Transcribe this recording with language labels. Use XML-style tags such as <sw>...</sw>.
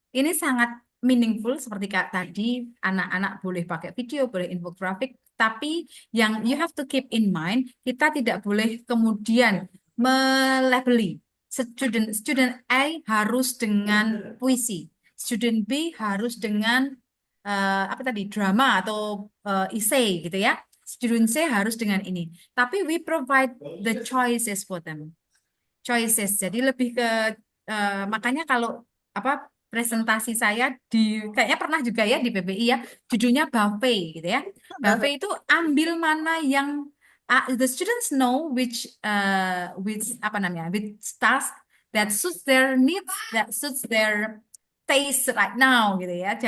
<id>Ini sangat meaningful seperti kak tadi, anak-anak boleh pakai video, boleh infografik, tapi yang</id> <en>you have to keep in mind,</en> <id>kita tidak boleh kemudian melabeli. Student A harus dengan puisi. Student B harus dengan apa tadi drama atau essay gitu ya. Student C harus dengan ini.</id> <en>Tapi we provide the choices for them. Choices.</en> <id>Jadi lebih ke makanya kalau apa presentasi saya kayaknya pernah juga ya di PBI ya, judulnya buffet gitu ya. Buffet itu ambil mana yang</id> <en>the students know which</en> <id>apa namanya,</id> <en>which task that suits their needs, that suits their taste right now</en> <id>gitu ya.</id>